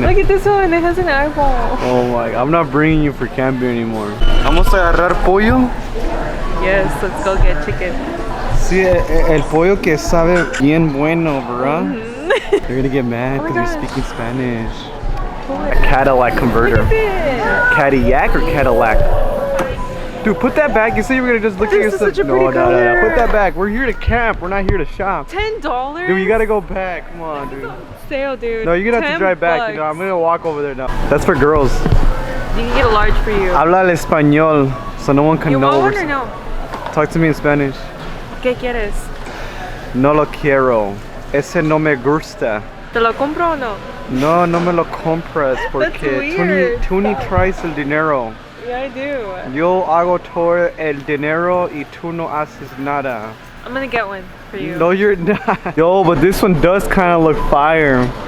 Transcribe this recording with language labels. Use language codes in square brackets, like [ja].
[en] Look at this one, it has an eyeball. Oh my, I'm not bringing you for camping anymore. [es] Vamos a agarrar pollo. [en] Yes, let's go get chicken. [es] Sí, el pollo que sabe bien bueno, bro. [en] They're gonna get mad because you're speaking Spanish. A Cadillac converter. Cadillac or Cadillac? Dude, put that back. You said you were gonna just look at yourself. Such a pretty No. Put that back. We're here to camp. We're not here to shop. $10? Dude, you gotta go back. Come on, dude. [es] Sale, [en] dude. No, you're gonna have to drive back. You know, I'm gonna walk over there now. That's for girls. You can get a large for you. [es] Habla el español, [en] so no one can You know. want one or no? Talk to me in Spanish. [es] ¿Qué quieres? No lo quiero. Ese no me gusta. ¿Te lo compro o no? No, no me lo compras porque tú ni traes el dinero. [en] Yeah, I do. [es] Yo hago todo el dinero y tú no haces nada. [en] I'm gonna get one for you. No, you're not. Yo, but this one does kind of look fire.